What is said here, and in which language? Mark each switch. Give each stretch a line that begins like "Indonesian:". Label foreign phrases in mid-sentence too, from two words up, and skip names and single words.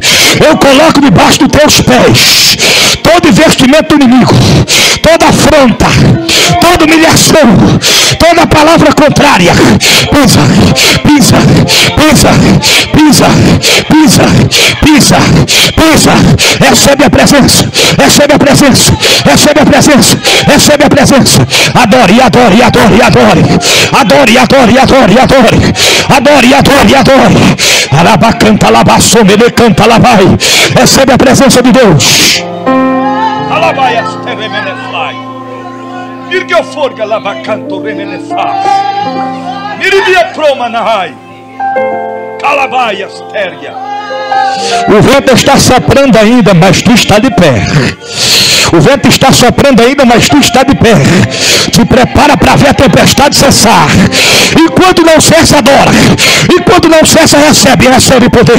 Portuguese: Eu coloco debaixo dos teus pés todo investimento do inimigo, toda afronta, toda humilhação, toda palavra contrária. Pisa, pisa, pisa, pisa, pisa, pisa, pisa. Recebe a presença, recebe a presença, recebe a presença, recebe a presença. Adore, adore, adore, adore, adore, adore, adore, adore, adore, adore, adore. Arabacanta, labassome, canta, labai. Recebe a presença de Deus. Alabaias teremenefai. Mirgeu forga lavacanto remenefai. Miribia proma nahai. Calabaias teria. O vento está soprando ainda, mas tu está de pé. O vento está soprando ainda, mas tu está de pé. Te prepara para ver a tempestade cessar. Enquanto não cessa, adora. Enquanto não cessa, recebe poder.